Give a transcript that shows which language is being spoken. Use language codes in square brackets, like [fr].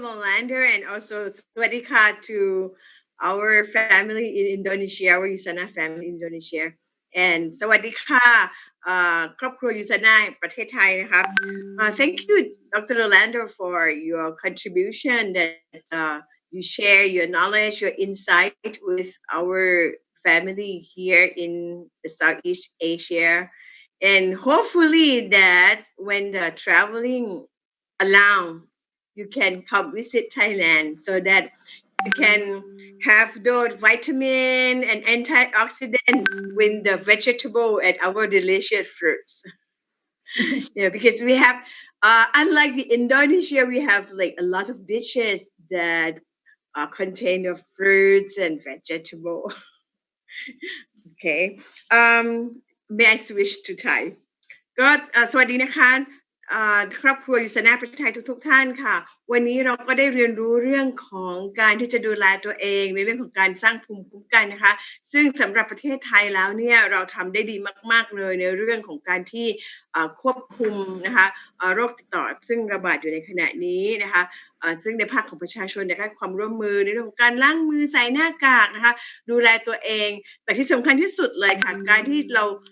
[en] Rolando, and also Swadika to our family in Indonesia, our USANA family in Indonesia. And Swadika, [th] ครอบครัว USANA ประเทศไทยนะครับ [en] Thank you, Dr. Rolando, for your contribution that you share your knowledge, your insight with our family here in the Southeast Asia. And hopefully that when the traveling allow, you can come visit Thailand so that you can have those vitamin and antioxidant with the vegetable and our delicious fruits. Because we have, unlike the Indonesia, we have like a lot of dishes that contain of fruits and vegetable. Okay. May I switch to Thai? [th] ก็สวัสดีนะคะครอบครัวยูสนาประเทศไทยทุกท่านค่ะวันนี้เราก็ได้เรียนรู้เรื่องของการที่จะดูแลตัวเองในเรื่องของการสร้างภูมิคุ้มกันนะคะซึ่งสำหรับประเทศไทยแล้วเนี่ยเราทำได้ดีมากๆเลยในเรื่องของการที่ควบคุมนะคะโรคติดต่อซึ่งระบาดอยู่ในขณะนี้นะคะซึ่งในภาคของประชาชนได้ความร่วมมือในเรื่องของการล้างมือใส่หน้ากากนะคะดูแลตัวเองแต่ที่สำคัญที่สุดเลยค่ะการที่เรา